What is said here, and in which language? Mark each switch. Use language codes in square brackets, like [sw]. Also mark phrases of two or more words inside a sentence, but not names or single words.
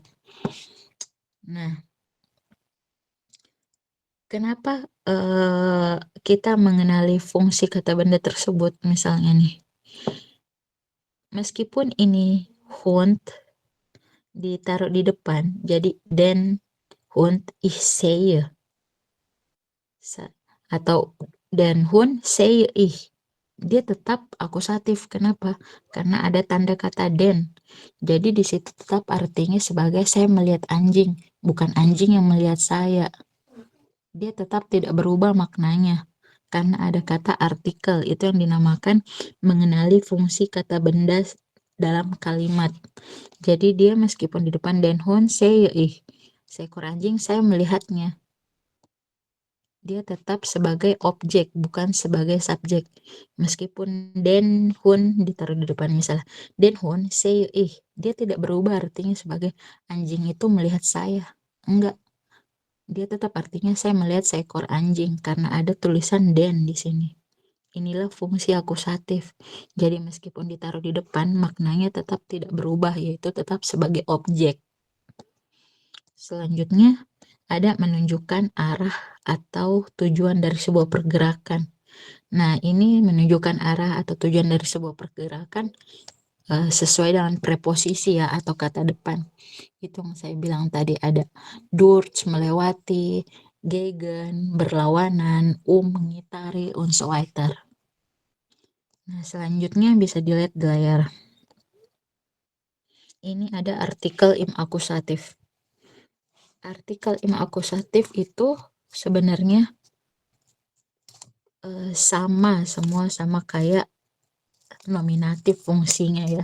[id] Nah, kenapa kita mengenali fungsi kata benda tersebut misalnya nih? Meskipun ini Hund ditaruh di depan, jadi [de] den Hund ich sehe. Atau den Hund sehe ich. [id] Dia tetap akusatif. Kenapa? Karena ada tanda kata den. Jadi di situ tetap artinya sebagai saya melihat anjing, bukan anjing yang melihat saya. Dia tetap tidak berubah maknanya karena ada kata artikel, itu yang dinamakan mengenali fungsi kata benda dalam kalimat. Jadi dia meskipun di depan [de] den Hund sehe ich, [id] seekor anjing, saya melihatnya. Dia tetap sebagai objek, bukan sebagai subjek. Meskipun [de] den Hund [id] ditaruh di depan misalnya, [de] den Hund sehe ich, [id] dia tidak berubah artinya sebagai anjing itu melihat saya. Enggak. Dia tetap artinya saya melihat seekor anjing karena ada tulisan den di sini. Inilah fungsi akusatif. Jadi meskipun ditaruh di depan, maknanya tetap tidak berubah, yaitu tetap sebagai objek. Selanjutnya, ada menunjukkan arah atau tujuan dari sebuah pergerakan. Nah, ini menunjukkan arah atau tujuan dari sebuah pergerakan sesuai dengan preposisi ya atau kata depan. Itu yang saya bilang tadi ada durch, melewati, gegen, berlawanan, mengitari, [de] und so weiter. [id] Nah, selanjutnya bisa dilihat di layar. Ini ada [de] artikel im akusatif. Artikel im akusatif [id] itu sebenarnya sama, semua sama kayak nominatif fungsinya ya.